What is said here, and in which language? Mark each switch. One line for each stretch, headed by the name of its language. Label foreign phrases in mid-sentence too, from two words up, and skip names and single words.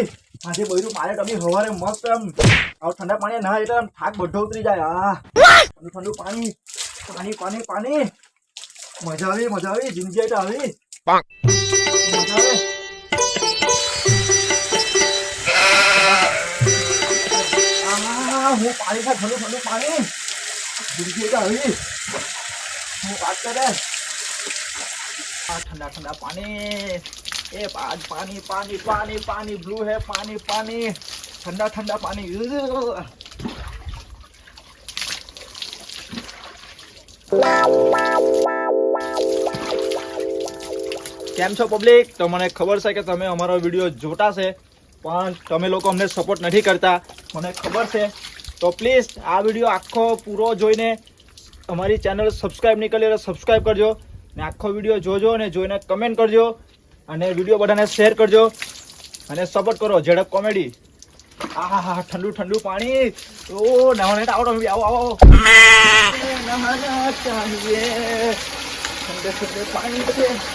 Gujarati: આજે બધું મારે તમે સવારે મસ્ત એમ આવું ઠંડા પાણી ના એટલે આમ થાક બધો ઉતરી જાય ઠંડુ ઠંડુ પાણી પાણી પાણી પાણી મજા આવી જિંદગી તો આવી મજા આવે હું પાણી ખાય ઠંડુ ઠંડુ પાણી જિંદગી તો આવી હું વાત કરે
Hindi: ठंडा ठंडा पानी ए आज पानी पानी पानी पानी ब्लू है पानी पानी ठंडा ठंडा पानी
Gujarati: કેમ છો પબ્લિક? તો મને ખબર છે કે તમે અમારો વિડીયો જોતા છે પણ તમે લોકો અમને સપોર્ટ નથી કરતા મને ખબર છે તો પ્લીઝ આ વિડીયો આખો પૂરો જોઈને અમારી ચેનલ સબસ્ક્રાઇબ નહીં કરી સબસ્ક્રાઇબ કરજો ને આખો વિડીયો જોજો અને જોઈને કમેન્ટ કરજો અને વિડીયો બધાને શેર કરજો અને સપોર્ટ કરો ઝડપ કોમેડી હા ઠંડુ ઠંડુ પાણી ઓ નહાને આવો આવો આવો
Hindi: नहाना चाहिए ठंडे ठंडे पानी
Gujarati: છે